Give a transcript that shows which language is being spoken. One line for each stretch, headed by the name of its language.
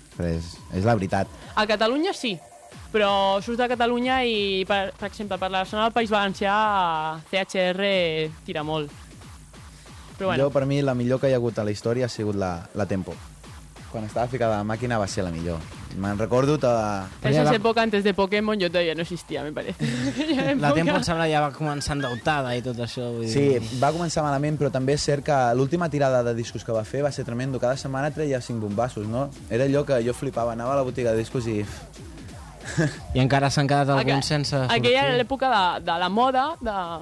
Catalan: És la veritat. A Catalunya sí, però surts de Catalunya i, per exemple, per la zona del País Valencià, CHR tira molt. Però bueno. Jo, per mi, la millor que hi ha hagut a la història ha sigut la Tempo. Quan estava ficada a la màquina va ser la millor. Me'n recordo...
Spanish: Esa es época antes de Pokémon, yo todavía no existía, me parece.
Catalan: La Tempo, em sembla, ja va començar endeutada i tot això. Vull sí, dir. Va començar malament, però també és cert que l'última tirada de discos que va fer va ser tremendo. Cada setmana treia 5 bombassos, no? Era allò que jo flipava, anava a la botiga de discos i... I encara s'han quedat alguns sense... Aquella era l'època de la moda, de...